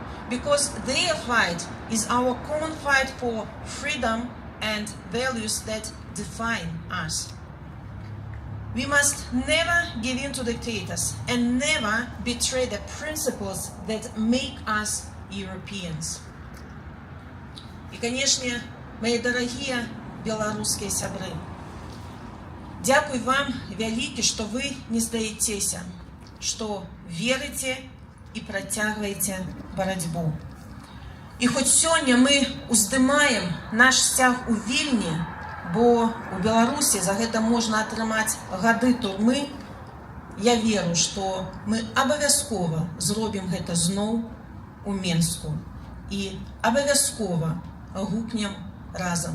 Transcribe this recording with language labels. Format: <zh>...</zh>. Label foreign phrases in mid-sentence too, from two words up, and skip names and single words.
<en>because their fight is our common fight for freedom and values that define us. We must never give in to dictators and never betray the principles that make us Europeans.</en> <ru>И, конечно, мои дорогие белорусские</ru> <be>сябры, дякую вам вялікі, што вы не здаецеся, што верыце і працягваеце барацьбу. І хоць сёння мы уздымаем наш сцяг у Вільні, бо у Беларусі за гэта можна атрымаць гады турмы, я веру, што мы абавязкова зробім гэта зноў у Менску і абавязкова гукнем разам.</be>